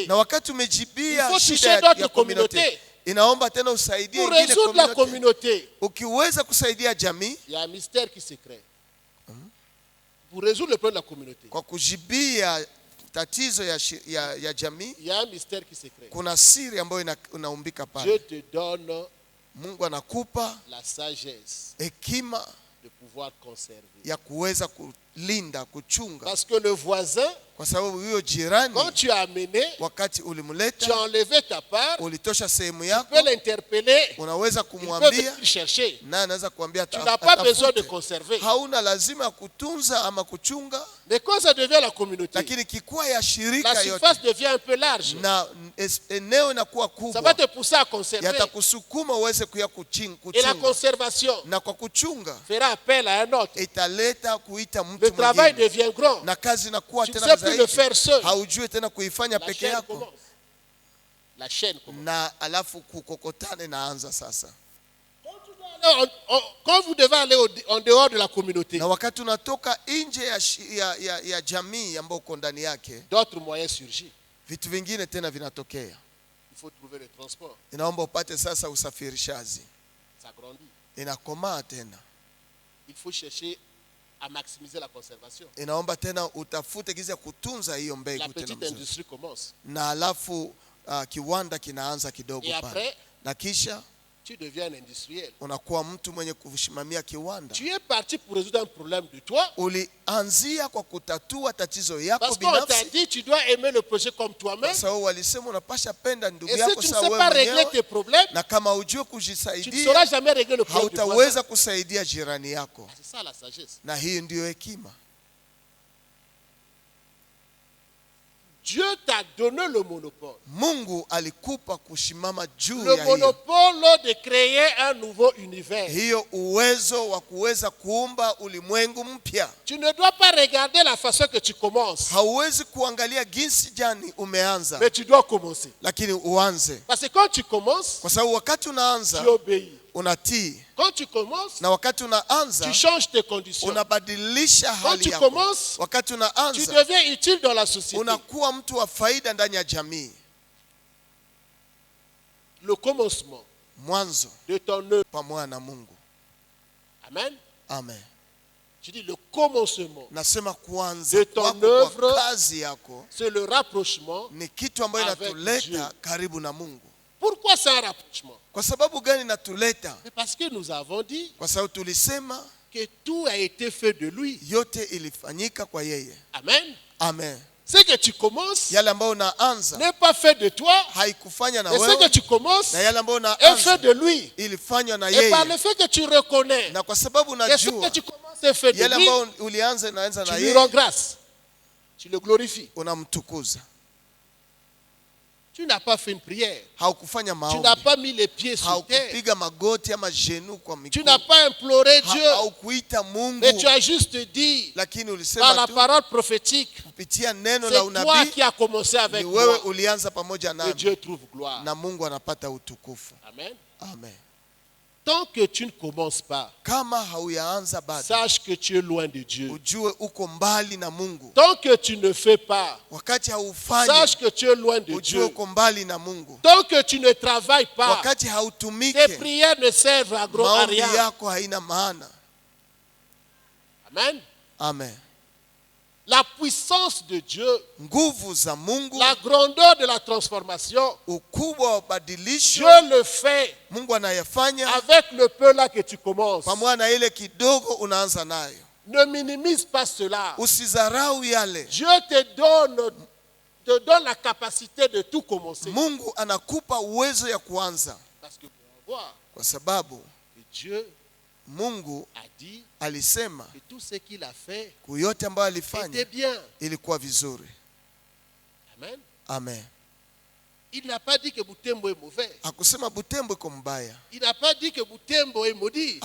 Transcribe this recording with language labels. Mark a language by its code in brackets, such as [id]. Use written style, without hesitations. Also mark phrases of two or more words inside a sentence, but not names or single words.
[sw] Na wakati [fr] il [sw] umejibia [fr] faut [sw] shida [fr] toucher d'autres [sw] ya [fr] communautés. [sw] community, inaomba tena usaidie [fr] Pour [sw] ingine [fr] résoudre la community. communauté, [sw] Ukiweza kusaidia jamii, [fr] il y a un mystère qui se crée. Pour résoudre le problème de la communauté, [sw] kwa kujibia tatizo ya jamii, [fr] il y a un mystère qui se crée. [sw] kuna siri ambayo inaumbika [fr] Dieu [sw] pale. [fr] te donne [sw] Mungu anakupa [fr] la sagesse [sw] hekima [fr] de pouvoir conserver. [sw] ya kuweza kulinda, kuchunga, [fr] Parce que le voisin, [sw] kwa sababu huyo jirani [fr] quand tu as amené, [sw] wakati [fr] tu as [sw] ulimleta, [fr] enlevé ta part, [sw] ulitosha sehemu [fr] tu [sw] yako, [fr] peux l'interpeller, [sw] unaweza [fr] il peut [sw] kumwambia [fr] venir chercher. [sw] na anaweza kuambia [fr] Tu n'as pas besoin de [sw] atafute. [fr] conserver. [sw] Hauna lazima ya kutunza ama kuchunga, [fr] Mais quand ça devient la communauté, [sw] lakini kikuwa ya shirika [fr] la [sw] yote [fr] surface devient un peu large. [sw] na eneo inakuwa [fr] Ça va [sw] kubwa, [fr] te pousser à conserver. [sw] yatakusukuma uweze [fr] Et la [sw] kuchunga, [fr] conservation [sw] na kwa kuchunga [fr] fera appel à un autre. [sw] italeta kuita [fr] Le [sw] mtu [fr] travail [sw] mwingine, [fr] devient grand. [sw] na kazi inakuwa [fr] Tu ne [sw] tena [fr] sais plus le [sw] zaidi, [fr] faire seul. [sw] haujui tena kuifanya [fr] La [sw] peke [fr] chaîne [sw] yako, [fr] commence. La chaîne commence. [sw] na alafu kukokotane naanza sasa. [fr] Quand vous devez aller en dehors de la communauté, [sw] Na wakati unatoka nje ya jamii ambayo uko ndani yake, [fr] d'autres moyens surgissent. [sw] vitu vingine tena vinatokea. [fr] Il faut trouver le transport. [sw] Inaomba upate sasa usafirishaji, [fr] Ça grandit. [sw] inakomaa tena. [fr] Il faut chercher à maximiser la conservation. [sw] Inaomba tena utafute gizi ya kutunza hiyo [fr] La [sw] mbegu tena [fr] petite [sw] mzuri. [fr] industrie commence. [sw] Na alafu kiwanda kinaanza kidogo [fr] Et [sw] pale, [fr] après, [sw] na kisha [fr] tu deviens un industriel. [sw] unakuwa mtu mwenye kusimamia kiwanda. [fr] Tu es parti pour résoudre un problème de toi. [sw] Ulianzia kwa kutatua tatizo yako [fr] Parce qu'on t'a [sw] binafsi, [fr] dit tu dois aimer le projet comme toi-même. [sw] kwa sababu walisema unapasha penda ndugu [fr] Et si [sw] yako [fr] tu ne [sw] sawa [fr] sais [sw] wewe [fr] pas régler [sw] mwenyewe, [fr] tes problèmes, [sw] na kama hujui [fr] tu ne [sw] kujisaidia [fr] sauras jamais régler le problème du voisin. [sw] hautaweza kusaidia jirani yako, [fr] C'est ça la sagesse. [sw] na hii ndiyo hekima. [fr] Dieu t'a donné le monopole. [sw] Mungu alikupa kushimama juu [fr] Le [sw] ya hiyo, [fr] monopole de créer un nouveau univers. [sw] hiyo uwezo wa kuweza kuumba ulimwengu mpya. [fr] Tu ne dois pas regarder la façon que tu commences, [sw] Hauwezi kuangalia jinsi jani umeanza, [fr] mais tu dois commencer. [sw] lakini uanze, [fr] Parce que quand tu commences, [sw] kwa sababu wakati unaanza [fr] tu obéis. [sw] unatii, [fr] Quand tu commences, [sw] na wakati unaanza [fr] tu changes tes conditions. [sw] unabadilisha [fr] Quand [sw] hali [fr] tu [sw] yako. [fr] commences, [sw] Wakati [fr] tu [sw] unaanza [fr] deviens utile dans la société. [sw] unakuwa mtu wa faida ndani ya jamii. [fr] Le commencement [sw] Mwanzo [fr] de ton œuvre. [sw] pamoja na Mungu. [fr] Amen. [sw] Amen. [fr] Je dis le commencement, [sw] Nasema kuanza [fr] De ton [sw] kwako [fr] œuvre, [sw] kwa kazi yako [fr] c'est le rapprochement. [sw] ni kitu ambayo [fr] avec [sw] inatuleta [fr] Dieu. [sw] karibu na Mungu. [fr] Pourquoi c'est un rapprochement? [sw] Kwa sababu gani inatuleta? [fr] C'est parce que nous avons dit [sw] Kwa sababu tulisema [fr] que tout a été fait de lui. [sw] yote ilifanyika kwa yeye. [fr] Amen. [sw] Amen. [fr] Ce que tu commences [sw] Yale ambayo unaanza [fr] n'est pas fait de toi. [sw] haikufanya na [fr] Et ce que [sw] wewe, [fr] tu commences [sw] na yale ambayo [fr] est fait [sw] unaanza [fr] de lui. [sw] ilifanywa na [fr] Et par [sw] yeye, [fr] le fait que tu reconnais [sw] na kwa sababu [fr] que ce que [sw] unajua [fr] tu commences est fait de [sw] yale [fr] lui, [sw] ambayo ulianza inaanza na [fr] tu lui [sw] yeye, [fr] rends grâce. Tu le glorifies. [sw] unamtukuza. [fr] Tu n'as pas fait une prière. [sw] Haukufanya [fr] Tu n'as [sw] maombi, [fr] pas mis les pieds sur terre. [sw] haukupiga magoti ama jenu kwa [fr] Tu [sw] miguu, [fr] n'as pas imploré Dieu. [sw] haukuita Mungu, [fr] Mais tu as juste dit [sw] lakini [fr] par [sw] ulisema [fr] la [sw] tu [fr] parole prophétique, [sw] kupitia neno [fr] c'est [sw] la [fr] toi [sw] unabii, [fr] qui as commencé avec [sw] ni wewe [fr] moi. [sw] ulianza pamoja [fr] Et [sw] nami, [fr] Dieu trouve gloire. [sw] na Mungu anapata utukufu. [fr] Amen. [sw] Amen. [fr] Tant que tu ne commences pas, [sw] Kama hauyaanza bado, [fr] sache que tu es loin de Dieu. [sw] ujue uko mbali na Mungu. [fr] Tant que tu ne fais pas, [sw] Wakati haufanyi, [fr] sache que tu es loin de [sw] ujue [fr] Dieu. [sw] uko mbali na Mungu. [fr] Tant que tu ne travailles pas, [sw] Wakati [fr] tes [sw] hautumike, [fr] prières ne servent à [sw] maombi [fr] rien. [sw] yako haina maana. [fr] Amen. [sw] Amen. [fr] La puissance de Dieu, [sw] Nguvu za Mungu, [fr] la grandeur de la transformation, [sw] ukubwa wa badilisho, [fr] Dieu le fait [sw] Mungu anayafanya [fr] avec le peu là que tu commences. [sw] pamoja na ile kidogo unaanza nayo. [fr] Ne minimise pas cela. [sw] Usizarau yale. [fr] Dieu te donne la capacité de tout commencer. [sw] Mungu anakupa uwezo ya kuanza, [fr] Parce que pour voir [sw] kwa sababu [fr] que Dieu [sw] Mungu [fr] a dit [sw] alisema [fr] que tout ce qu'il a fait [sw] yote ambayo [fr] était [sw] alifanya [fr] bien. [sw] ilikuwa vizuri. [fr] Amen. [sw] Amen. [fr] Il n'a pas dit que Butembo est mauvais. [sw] Hakusema Butembo iko mbaya, [fr] Il n'a pas dit que Butembo est maudit.